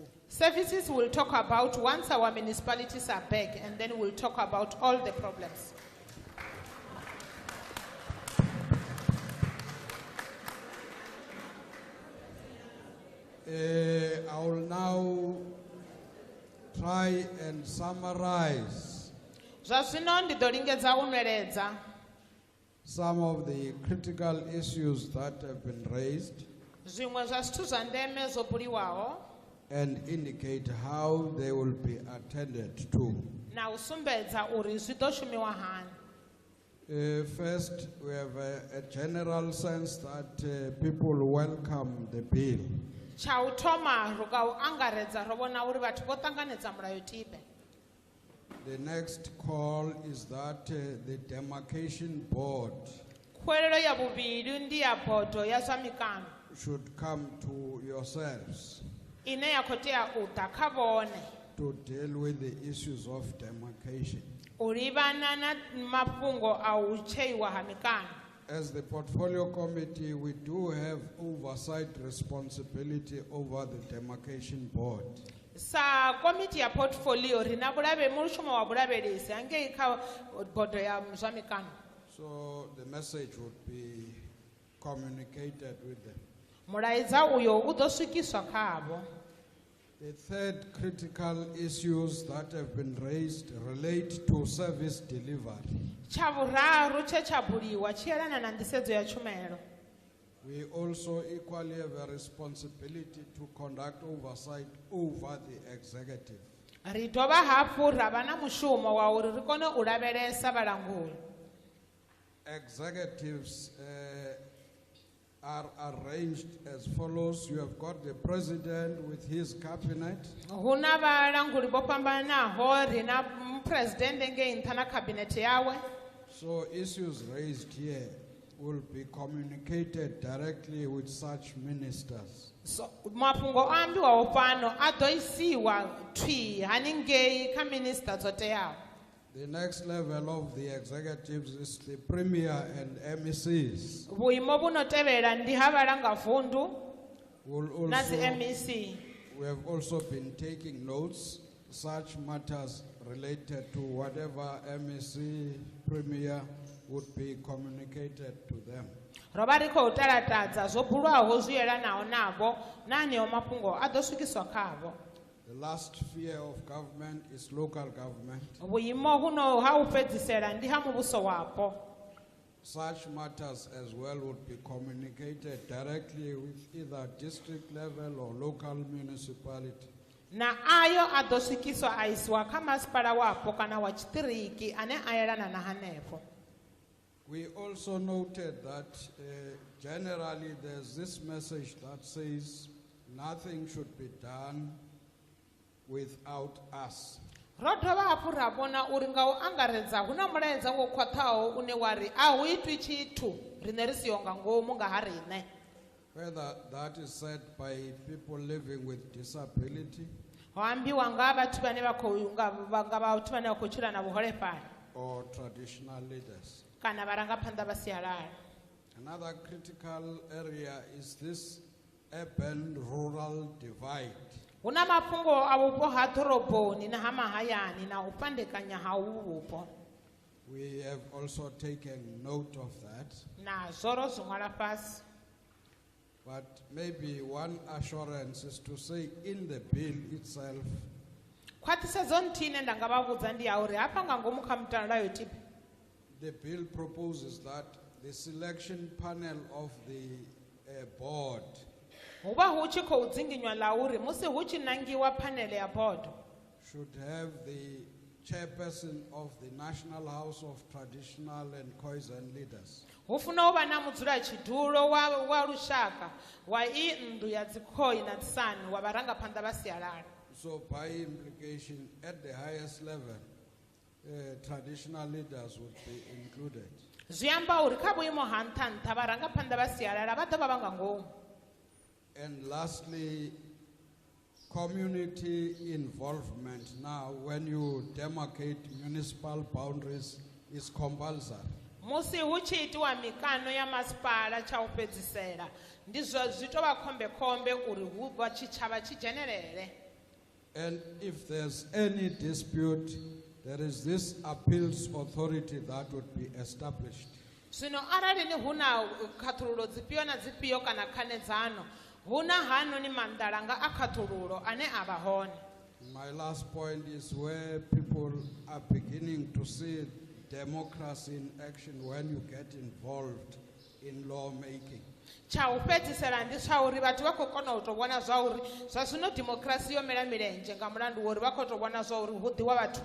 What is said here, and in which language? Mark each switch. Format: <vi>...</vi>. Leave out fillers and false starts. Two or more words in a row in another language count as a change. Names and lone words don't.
<en>Services will talk about once our municipalities are back, and then we'll talk about all the problems. I will now try and summarize</en> <ve>zwa zwino ndi ḓo lingedza u nweledza</ve> <en>some of the critical issues that have been raised</en> <ve>zwiṅwe zwa zwithu zwa ndeme zwo buliwaho</ve> <en>and indicate how they will be attended to.</en> <ve>na u sumbedza uri zwi ḓo shumiwa hani.</ve> <en>First, we have a general sense that people welcome the bill.</en> <ve>tsha u thoma ri nga u angaredza ro vhona uri vhathu vho ṱanganedza mulayotibe.</ve> <en>The next call is that the Demarcation Board</en> <ve>khuwelelo ya vhuvhili ndi ya bodo ya zwa mikano</ve> <en>should come to yourselves</en> <ve>ine ya khou tea u ḓa kha vhone</ve> <en>to deal with the issues of demarcation.</en> <ve>u livhana na mafhungo a u tsheiwa ha mikano.</ve> <en>As the portfolio committee, we do have oversight responsibility over the Demarcation Board.</en> <ve>sa komiti ya portfolio ri na mushumo wa vulavhelesi hangei kha bodo ya zwa mikano.</ve> <en>So the message would be communicated with them.</en> <ve>mulaedza uyo u ḓo swikiswa khavho.</ve> <en>The third critical issues that have been raised relate to service delivery.</en> <ve>tsha vhuraru tshe tsha buliwa tshi yelana na nḓisedzo ya tshumelo.</ve> <en>We also equally have a responsibility to conduct oversight over the executive.</en> <ve>ri dovha hafhu ra vha na mushumo wa uri ri kone u lavhelesa vhalanguli.</ve> <en>Executives are arranged as follows. You have got the president with his cabinet.</en> <ve>hu na vhalanguli vho fhambanaho ri na presidente ngei nṱha na khabinete yawe.</ve> <en>So issues raised here will be communicated directly with such ministers.</en> <ve>so mafhungo o ambiwaho fhano a ḓo isiwa thwi haningei kha minista dzo teaho.</ve> <en>The next level of the executives is the premier and MECs.</en> <ve>vhuimo vhu no tevhela ndi ha vhalangavundu</ve> <en>Will</en> <ve>na dzi</ve> <en>also, MEC. we have also been taking notes, such matters related to whatever MEC premier would be communicated to them.</en> <ve>ro vha ri khou talatadza zwo bulwaho zwi yelanaho navho na haneyo mafhungo a ḓo swikiswa khavho.</ve> <en>The last sphere of government is local government.</en> <ve>vhuimo huno ha u fhedzisela ndi ha muvhuso wapo.</ve> <en>Such matters as well would be communicated directly with either district level or local municipality.</en> <ve>na ayo a ḓo swikiswa a isiwa kha masipala wapo kana wa tshiṱiriki ane a yelana na hanefho.</ve> <en>We also noted that generally there's this message that says nothing should be done without us.</en> <ve>ro dovha hafhu ra vhona uri nga u angaredza hu na mulaedza wo khwaṱhaho une wa ri a hu itwi tshithu riṋe ri siho nga ngomu nga ha riṋe.</ve> <en>Whether that is said by people living with disability</en> <ve>ho ambiwa nga vhathu vhane vha khou nga vhathu vhane vha khou tshila na vhuholefhali</ve> <en>or traditional leaders.</en> <ve>kana vharangaphanḓa vha sialala.</ve> <en>Another critical area is this urban-rural divide.</en> <ve>hu na mafhungo a vhupo ha ḓoroboni na ha mahayani na u fhandekanya ha uvhu vhupo.</ve> <en>We have also taken note of that.</en> <ve>nazwo ro zwi ṅwala fhasi.</ve> <en>But maybe one assurance is to say in the bill itself,</en> <ve>khwaṱhisedzo nthihi ine nda nga vha vhudza ndi ya uri hafha nga ngomu kha mulayotibe</ve> <en>the bill proposes that the selection panel of the board</en> <ve>hu vha hu tshi khou dzinginywa ḽa uri musi hu tshi nangiwa phanele ya bodo</ve> <en>should have the chairperson of the National House of Traditional and Khoisan Leaders.</en> <ve>hu funa u vha na mudzulatshidulo wa lushaka wa i nnḓu ya dzikhoi na dzisani wa vharangaphanḓa vha sialala.</ve> <en>So by implication, at the highest level, traditional leaders would be included.</en> <ve>zwi amba uri kha vhuimo ha nṱha nṱha vharangaphanḓa vha sialala vha ḓo vha vha nga ngomu.</ve> <en>And lastly, community involvement now when you demarcate municipal boundaries is compulsory.</en> <ve>musi hu tshi itiwa mikano ya masipala tsha u fhedzisela ndi zwi tou vha khombekhombe uri hu vha tshitshavha tshi dzhenelele.</ve> <en>And if there's any dispute, there is this appeals authority that would be established.</en> <ve>zwino arali ni hu na khaṱhululo dzifhio na dzifhio kana khanedzano huna hanoni mandala nga akhathululo ane ava hone.</ve> <en>My last point is where people are beginning to see democracy in action when you get involved in lawmaking.</en> <ve>Cha u fhedzisela ndi zwa uri vhathu vha khou kona u tou vhona zwa uri zwa zwino democracy yo mela milenzhe nga mulandu wa uri vha khou tou vhona zwa uri hu ḓiwa vhathuni.</ve>